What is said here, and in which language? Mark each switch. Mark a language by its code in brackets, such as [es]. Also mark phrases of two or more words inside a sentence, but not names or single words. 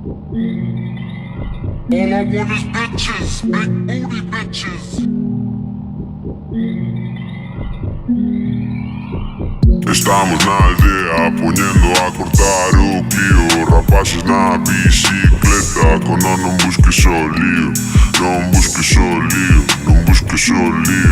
[en] All I want is bitches, big booty bitches. [gl] Estamos na aldea poñendo a cortar o clio. Rapaces na bicicleta con non busques o lío. Non busques o lío, non busques o lío.